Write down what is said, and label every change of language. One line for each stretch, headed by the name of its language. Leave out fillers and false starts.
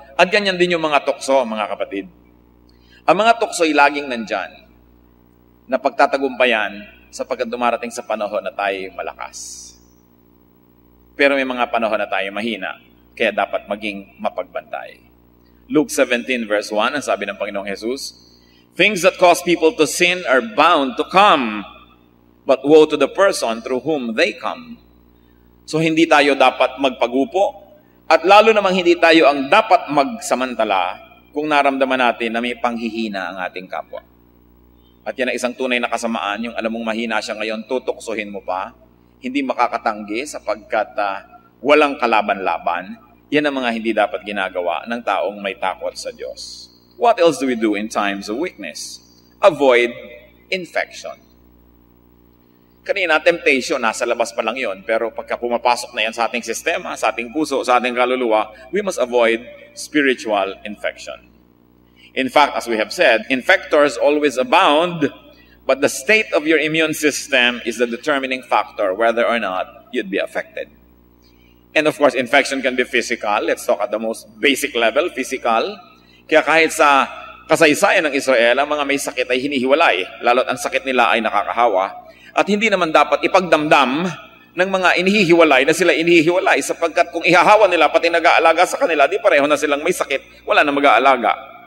Filipino: At ganyan din yung mga tukso, mga kapatid. Ang mga tukso ay laging nandyan, na pagtatagumpayan sapagkat dumarating sa panahon na tayo malakas. Pero may mga panahon na tayo mahina, kaya dapat maging mapagbantay.
English: Luke 17 verse 1,
Filipino: ang sabi ng Panginoong Jesus,
English: "Things that cause people to sin are bound to come, but woe to the person through whom they come."
Filipino: So hindi tayo dapat magpagupo, at lalo namang hindi tayo ang dapat magsamantala kung naramdaman natin na may panghihina ang ating kapwa. At yan ang isang tunay na kasamaan, yung alam mong mahina siya ngayon, tutuksohin mo pa, hindi makakatanggi sapagkat walang kalaban-laban. Yan ang mga hindi dapat ginagawa ng taong may takot sa Diyos.
English: What else do we do in times of weakness? Avoid infection.
Filipino: Kanina, temptation, nasa labas pa lang yon. Pero pagka pumapasok na yan sa ating sistema, sa ating puso, sa ating kaluluwa,
English: we must avoid spiritual infection. In fact, as we have said, infectors always abound, but the state of your immune system is the determining factor whether or not you'd be affected. And of course, infection can be physical. Let's talk at the most basic level, physical.
Filipino: Kaya kahit sa kasaysayan ng Israel, ang mga may sakit ay hinihiwalay, lalo't ang sakit nila ay nakakahawa. At hindi naman dapat ipagdamdam ng mga inihihiwalay na sila inihihiwalay sapagkat kung ihahawa nila pati nag-aalaga sa kanila, di pareho na silang may sakit, wala na mag-aalaga.